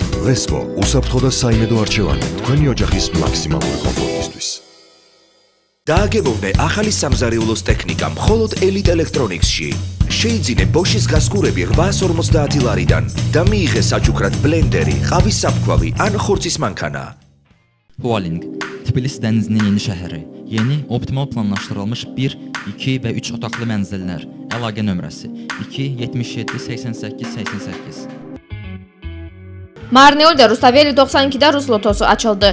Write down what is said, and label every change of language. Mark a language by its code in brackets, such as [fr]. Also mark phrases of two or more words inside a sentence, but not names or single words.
[ka] ვესპო, უსაფრთხო და საიმედო არჩევანი თქვენი ოჯახის მაქსიმალური კომფორტისთვის. დააგემოვნე ახალი სამზარეულოს ტექნიკა მხოლოდ ელიტ ელექტრონიქსში. შეიძინე ბოშის გასკურები 850 ლარიდან და მიიღე საჩუქრად ბლენდერი, ყავის საფქვავი ან ხორცის მანქანა. [tr] Hualing, Tbilisi denizinin yeni şehri. [az] Yeni, optimal planlaşdırılmış 1, 2 və 3 otaqlı mənzillər. Əlaqə nömrəsi 2 77 88 88. [tr] Marneul'da Rustaveli 92'de Rus lotosu açıldı.